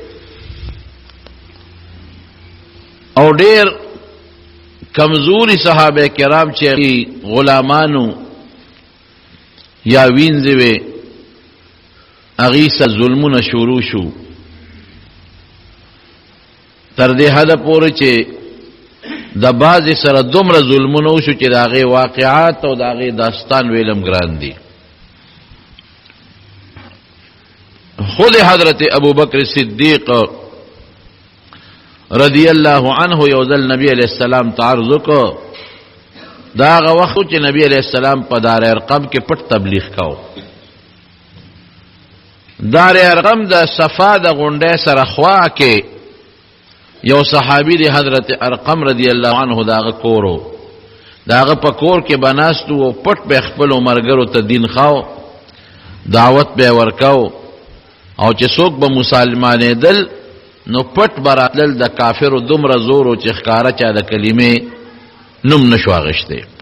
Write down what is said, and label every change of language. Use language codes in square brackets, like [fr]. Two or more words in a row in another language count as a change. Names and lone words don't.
[ps] او ډیر کمزوري صحابه کرام چې غلامانو یا وینځي وي هغې سره ظلمونه شروع شو تر دې حده پورې چې د بعضې سره دومره ظلمونه وشو چې د هغې واقعات او د هغې داستان ویلم ګران دي. خود حضرت ابوبکر صدیق [ar] رضی اللہ عنہ [ps] یوزل نبی [ar] علیہ السلام [ps] تعرض کو دا هغه وخت چې نبی [ar] علیہ السلام [ps] په دار ارقم کې پټ تبلیغ کاو. دار ارقم د صفا د غونډې سره خوا کې یو صحابي دی حضرت ارقم [ar] رضی اللہ عنہ [ps] داغه کورو داغه په کور کې بناستو او پټ به خپل مرګرو ته دین خاو دعوت به ورکاو او چې څوک به مسلمانېدل نو پټ براتل د کافر دومره زور او چې ښکارا چا د کلمې نوم نشو اغشته.